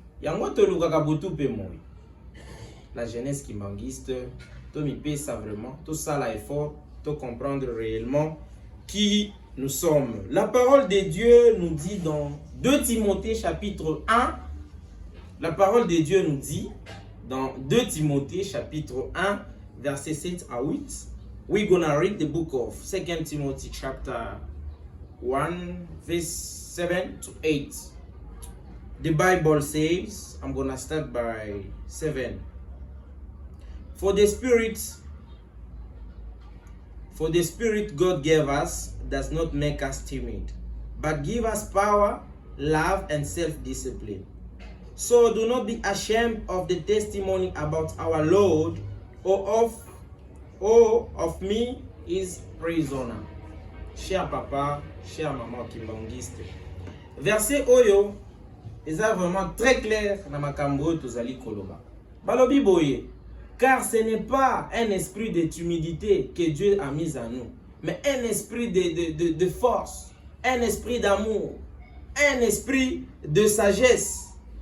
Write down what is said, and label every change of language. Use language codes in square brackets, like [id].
[ln] Yango tolukaka butu pe moi. [fr] La jeunesse kimbangiste, [ln] to mi pesa [fr] vraiment, tout ça là est fort, to comprendre réellement qui nous sommes. La parole de Dieu nous dit dans 2 Timothée chapitre 1, la parole de Dieu nous dit dans 2 Timothée chapitre 1, verset 7 à 8. [en] We're gonna read the book of 2 Timothy chapter 1, verse 7 to 8. The Bible says, I'm gonna start by 7. For the Spirit God gave us does not make us timid, but give us power, love, and self-discipline. So do not be ashamed of the testimony about our Lord, or of me, his prisoner. [fr] Cher papa, cher maman kimbangiste. Verset Oyo est vraiment très clair dans [ln] makambo tozali koloba. Balobi boye. [fr] Car ce n'est pas un esprit de timidité que Dieu a mis en nous, mais un esprit de force, un esprit d'amour, un esprit de sagesse.